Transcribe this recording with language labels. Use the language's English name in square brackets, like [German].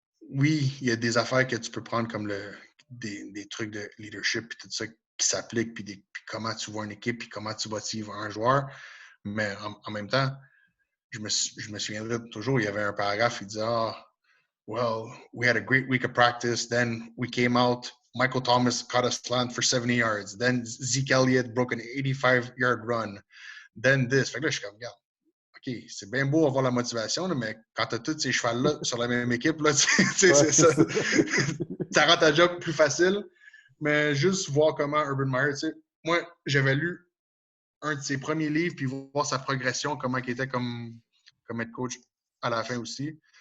[French] oui, il y a des affaires que tu peux prendre comme des trucs de leadership, puis tout ça qui s'appliquent, puis comment tu vois une équipe, puis comment tu motives un joueur, mais en même temps, je me souviendrai toujours, il y avait un paragraphe, il disait, [English] well, we had a great week of practice. Then we came out. Michael Thomas caught a slant for 70 yards. Then Zeke Elliott broke an 85-yard run. Then this. [French] Fait que là, je suis comme, regarde, OK, c'est bien beau avoir la motivation, là, mais quand tu as tous ces chevals-là sur la même équipe, là, c'est ça. Ça rend ta job plus facile. Mais juste voir comment Urban Meyer, tu sais, moi, j'avais lu un de ses premiers livres, puis voir sa progression, comment il était comme head coach à la fin aussi.